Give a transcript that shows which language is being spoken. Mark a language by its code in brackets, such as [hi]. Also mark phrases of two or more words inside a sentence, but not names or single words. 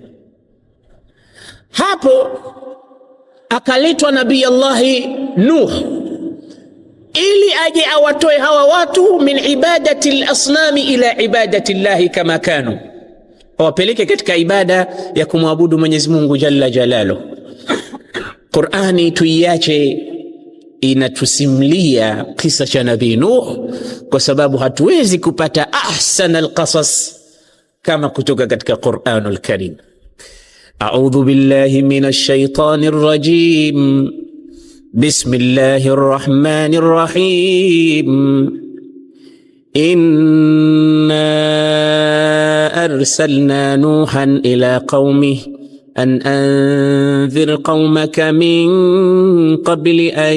[sw] Hapo akaletwa Nabii Allahi Nuh ili aje awatoe hawa watu [ar] من عبادة الأصنام إلى عبادة الله كما كانوا, [sw] wapeleke katika ibada ya kumwabudu Mwenyezi Mungu [ar] جل جلاله. [sw] Qur'ani tuiache inatusimulia kisa cha Nabii Nuh, kwa sababu hatuwezi kupata [ar] أحسن القصص [sw] kama kutoka katika Qur'anul Karim. [ar] أعوذ بالله من الشيطان الرجيم. بسم الله الرحمن الرحيم. إنا أرسلنا نوحا إلى قومه أن أنذر قومك من قبل أن